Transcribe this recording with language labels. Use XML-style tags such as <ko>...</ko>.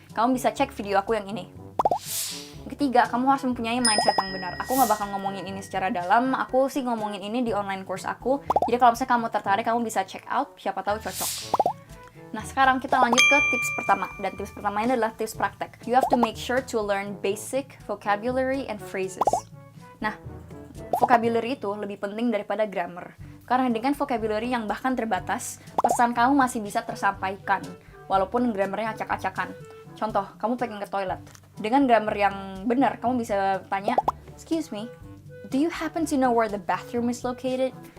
<id>Kamu bisa cek video aku yang ini. Ketiga, kamu harus mempunyai mindset yang benar. Aku nggak bakal ngomongin ini secara dalam, aku sih ngomongin ini di online course aku. Jadi kalau misalnya kamu tertarik, kamu bisa check out, siapa tahu cocok. Nah, sekarang kita lanjut ke tips pertama. Dan tips pertamanya adalah tips praktek.</id> <en>You have to make sure to learn basic vocabulary and phrases.</en> <id>Nah, vocabulary itu lebih penting daripada grammar. Karena dengan vocabulary yang bahkan terbatas, pesan kamu masih bisa tersampaikan, walaupun grammarnya acak-acakan. Contoh, kamu pengen ke toilet. Dengan grammar yang benar, kamu bisa tanya,</id> <en>"Excuse me, do you happen to know where the bathroom is located?"</en>